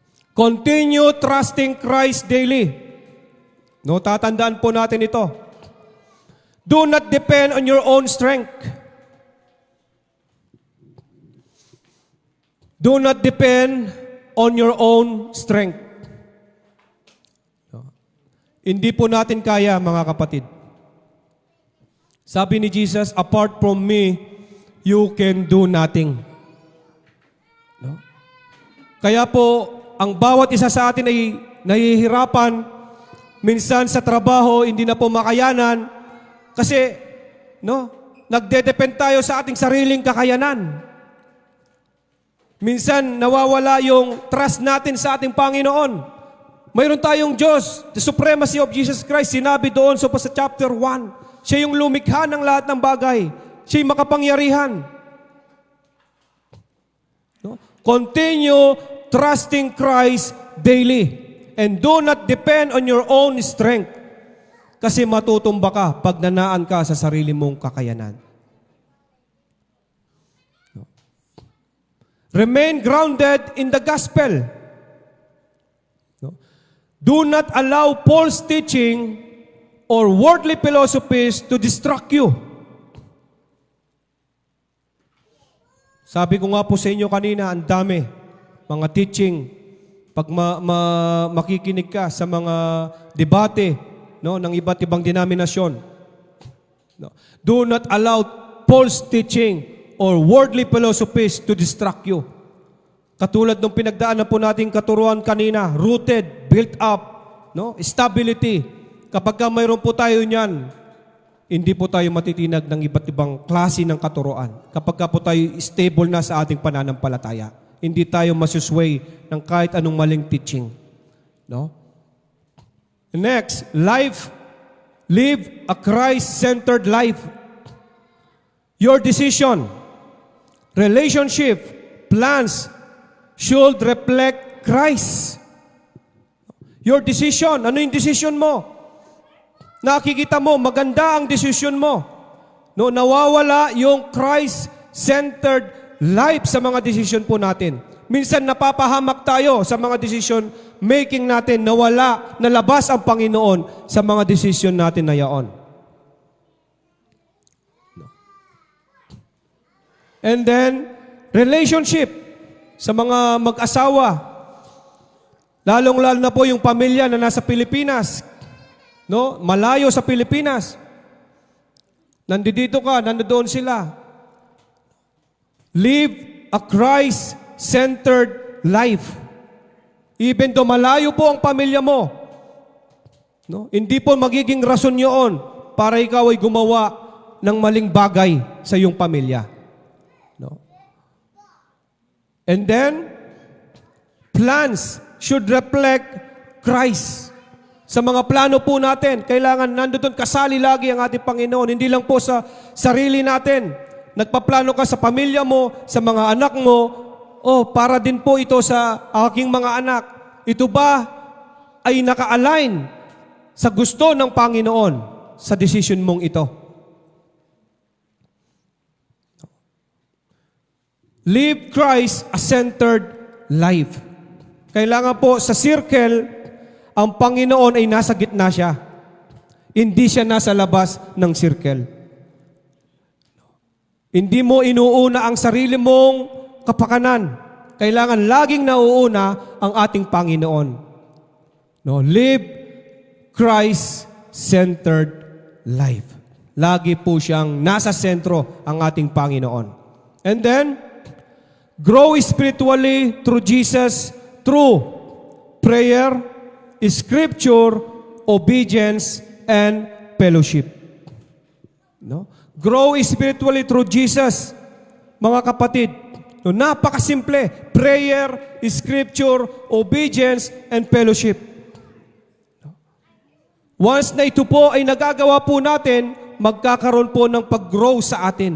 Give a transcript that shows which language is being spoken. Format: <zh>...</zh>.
<en>Continue trusting Christ daily.</en> <tl>No, tatandaan po natin ito.</tl> <en>Do not depend on your own strength. Do not depend on your own strength.</en> <tl>Hindi po natin kaya, mga kapatid. Sabi ni Jesus,</tl> <en>apart from me, you can do nothing.</en> <tl>No? Kaya po, ang bawat isa sa atin ay nahihirapan, minsan sa trabaho, hindi na po makayanan, kasi, no, nagdedepend tayo sa ating sariling kakayanan. Minsan, nawawala yung trust natin sa ating Panginoon. Mayroon tayong Diyos,</tl> <en>the supremacy of Jesus Christ,</en> <tl>sinabi doon sa chapter 1. Siya yung lumikha ng lahat ng bagay. Siya yung makapangyarihan. No?</tl> <en>Continue trusting Christ daily. And do not depend on your own strength.</en> <tl>Kasi matutumba ka pag nanaan ka sa sarili mong kakayanan.</tl> <en>No? Remain grounded in the gospel. No? Do not allow false teaching or worldly philosophies to distract you.</en> <tl>Sabi ko nga po sa inyo kanina, ang dami, mga teaching, pag makikinig ka sa mga debate, no, ng iba't ibang denominasyon. No.</tl> <en>Do not allow false teaching or worldly philosophies to distract you.</en> <tl>Katulad ng pinagdaanan po nating katuruan kanina, rooted, built up, no, stability. Kapag mayroon po tayo niyan, hindi po tayo matitinag ng iba't ibang klase ng katuruan. Kapag po tayo stable na sa ating pananampalataya, hindi tayo masusway ng kahit anong maling teaching. No?</tl> <en>Next, live a Christ-centered life. Your decision, relationship, plans should reflect Christ. Your decision,</en> <tl>ano yung decision mo? Nakikita mo, maganda ang desisyon mo. No, nawawala yung Christ-centered life sa mga desisyon po natin. Minsan napapahamak tayo sa mga decision making natin, nawala, nalabas ang Panginoon sa mga desisyon natin na yaon.</tl> <en>And then, relationship</en> <tl>sa mga mag-asawa. Lalong-lalo na po yung pamilya na nasa Pilipinas. No, malayo sa Pilipinas. Nandito ka, nandoon sila.</tl> <en>Live a Christ-centered life.</en> <tl>Even though malayo po ang pamilya mo, no, hindi po magiging rason yun para ikaw ay gumawa ng maling bagay sa iyong pamilya. No?</tl> <en>And then, plans should reflect Christ.</en> <tl>Sa mga plano po natin, kailangan nandoon kasali lagi ang ating Panginoon. Hindi lang po sa sarili natin. Nagpaplano ka sa pamilya mo, sa mga anak mo, para din po ito sa aking mga anak. Ito ba ay naka-align sa gusto ng Panginoon sa decision mong ito?</tl> <en>Live Christ a centered life.</en> <tl>Kailangan po sa circle, ang Panginoon ay nasa gitna siya. Hindi siya nasa labas ng circle. Hindi mo inuuna ang sarili mong kapakanan. Kailangan laging nauuna ang ating Panginoon.</tl> <en>No, live Christ-centered life.</en> <tl>Lagi po siyang nasa sentro ang ating Panginoon.</tl> <en>And then, grow spiritually through Jesus through prayer, Scripture, obedience, and fellowship. No? Grow spiritually through Jesus,</en> <tl>mga kapatid.</tl> <en>No,</en> <tl>napakasimple.</tl> <en>Prayer, Scripture, obedience, and fellowship.</en> <tl>Once na ito po ay nagagawa po natin, magkakaroon po ng pag-grow sa atin.</tl>